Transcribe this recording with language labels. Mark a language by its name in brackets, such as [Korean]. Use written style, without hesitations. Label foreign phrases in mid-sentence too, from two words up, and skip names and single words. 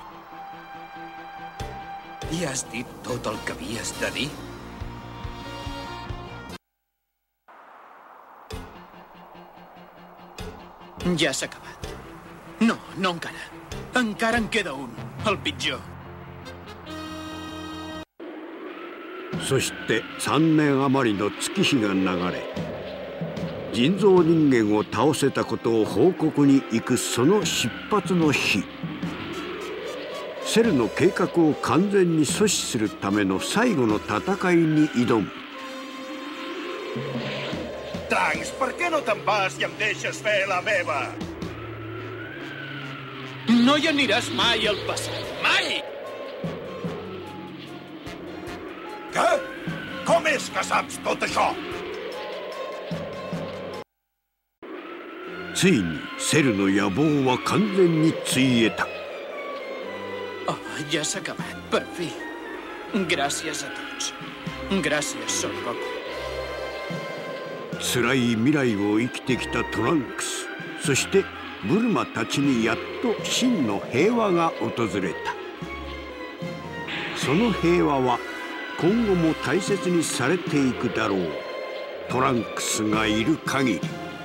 [Catalan] I has dit tot el que havies de dir? Ja s'ha acabat. No, no encara. Encara en queda un, el pitjor. [Japanese] そして3年余りの月日が流れ、人造人間を倒せたことを報告に行くその出発の日、セルの計画を完全に阻止するための最後の戦いに挑む。 [Catalan] Trunks, per què no te'n vas i em deixes fer la meva? No hi aniràs mai al passat, mai! Què? Com és que saps tot això? [Japanese] ついにセルの野望は完全についえた。 [Catalan] Oh, ja s'ha acabat, per fi. Gràcies a tots. Gràcies, Son Goku. [Japanese] 辛い未来を生きてきたトランクス、そしてブルマたちにやっと真の平和が訪れた。その平和は今後も大切にされていくだろう。トランクスがいる限り。